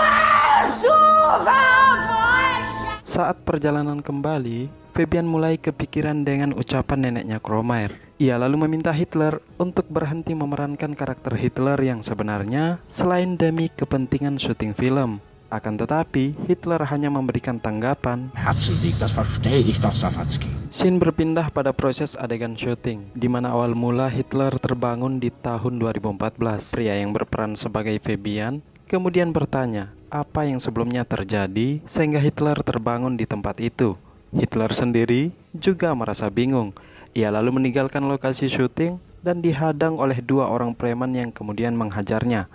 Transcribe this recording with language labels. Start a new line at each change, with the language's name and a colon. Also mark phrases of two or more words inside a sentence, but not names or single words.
Indonesian: Saat perjalanan kembali, Fabian mulai kepikiran dengan ucapan neneknya Kromayer. Ia lalu meminta Hitler untuk berhenti memerankan karakter Hitler yang sebenarnya selain demi kepentingan syuting film. Akan tetapi, Hitler hanya memberikan tanggapan.
German: Herzenweg, das verstehe ich doch, Sawatzki.
Indonesian: Scene berpindah pada proses adegan syuting, di mana awal mula Hitler terbangun di tahun 2014. Pria yang berperan sebagai Fabian kemudian bertanya apa yang sebelumnya terjadi sehingga Hitler terbangun di tempat itu. Hitler sendiri juga merasa bingung. Ia lalu meninggalkan lokasi syuting dan dihadang oleh dua orang preman yang kemudian menghajarnya.